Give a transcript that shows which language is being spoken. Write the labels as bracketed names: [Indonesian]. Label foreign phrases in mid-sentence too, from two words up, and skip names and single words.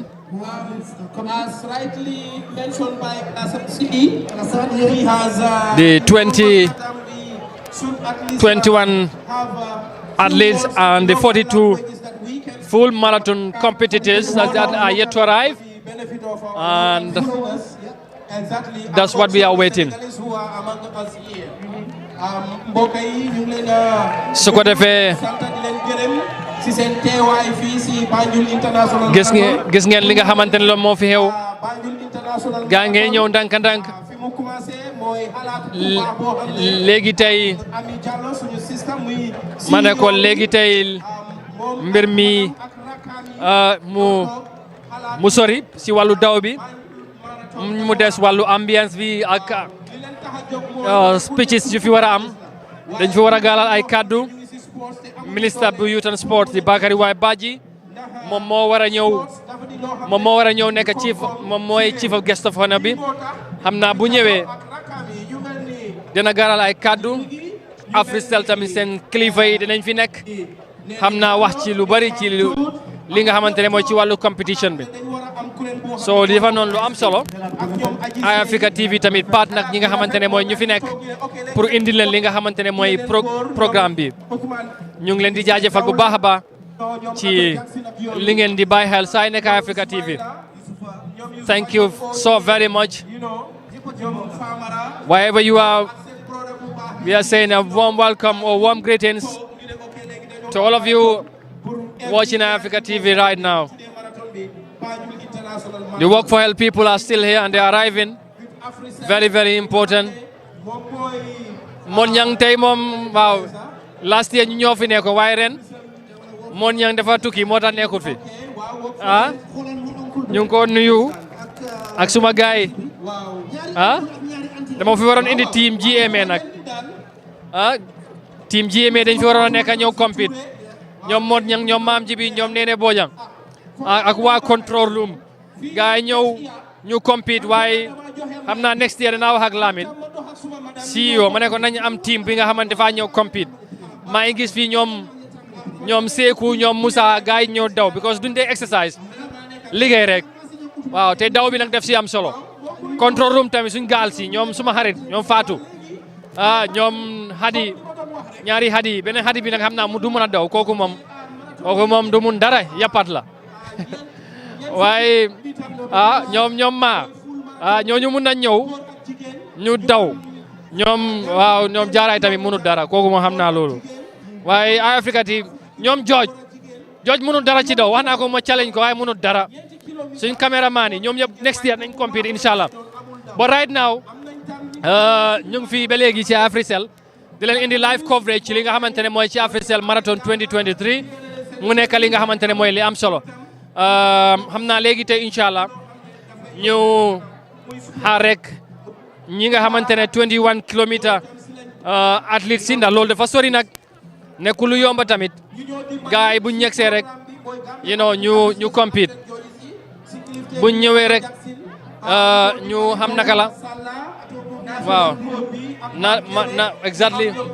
[English] As rightly mentioned by he has The 21 athletes and the 42 full marathon competitors that are yet to arrive, and that's what we are waiting. [Wolof] su ko defee gis ngeen li nga xamante ne loolu moo fi xew, gaa ngi ñëw ndànk-ndànk. léegi tey ma ne ko léegi tey mbir mi mu sori si wàllu daw bi, mu des wàllu ambiance bi ak speeches yu fi war a am. dañ fi war a gaalal ay kaddu. ministre bu [English] youth and sport [Wolof] di Bakary Waye Badji moom moo war a ñëw nekk moom mooy [English] chief of guest of honor [Wolof] bi. xam naa bu ñëwee dina gaalal ay kaddu. Africell tamit seen kilifa yi dinañ fi nekk. xam naa wax ci lu bari ci li nga xamante ne mooy ci wàllu competition bi. so li dafa noonu lu am solo. Eyeafrica TV tamit part nag ñi nga xamante ne mooy ñu fi nekk pour indi leen li nga xamante ne mooy programme bi. ñu ngi leen di jaajëfal bu baax a baax ci li ngeen di bàyyi xel saa nekk Eyeafrica TV. [English] Thank you so very much. Wherever you are, we are saying a warm welcome or warm greetings to all of you watching Eyeafrica TV right now. The work for health people are still here and they are arriving. Very, very important. [Wolof] Mon Yang tey moom waaw [English] last year [Wolof] ñu ñoo fi nekk waaye ren Mon Yang dafa tukki moo tax nekkul fi. ñu ngi ko nuyu ak suma gaay dama fi waroon indi team GMA nag team GMA dañ fi waroon a nekk ñëw compete. ñoom Mon Yang ñoom Maam Jibi ñoom Nene Bojang ak waa control room gaay ñëw ñu compete waaye xam naa [English] next year [Wolof] dinaa wax ak Lamine CEO ma ne ko nañ am team bi nga xamante dafa ñëw compete. maa ngi gis fii ñoom Seeku ñoom Moussa gaay ñëw daw because duñ dee exercise liggéey rek waaw te daw bi nag def si am solo. control room tamit suñ gaal si ñoom suma xarit ñoom Fatou ñoom Hadi ñaari Hadi beneen Hadi bi nag xam naa mu du mën a daw kooku moom du mun dara yappat la waaye ñoom ñooñu mun na ñëw ñu daw ñoom jaaraay tamit mënut dara kooku moom xam naa loolu. waaye Eyeafrica TV ñoom jooj mënut dara ci daw wax naa ko ma challenge ko waaye mënut dara suñ cameraman yi ñoom ñëpp [English] next year [Wolof] nañ compete inshallah. [English] But right now [Wolof] ñu ngi fii ba léegi ci Africell di leen indi [English] live coverage [Wolof] ci li nga xamante ne mooy ci Africell Marathon 2023 mu nekk li nga xamante ne mooy li am solo xam naa léegi tey inshallah ñu xaar rek ñi nga xamante ne 21 [French] kilomètres athlètes [Wolof] si ndax loolu dafa sori nag nekkul lu yomba tamit gars yi buñ ñegsee rek ñu compete buñ ñëwee rek ñu xam naka la waaw na exactly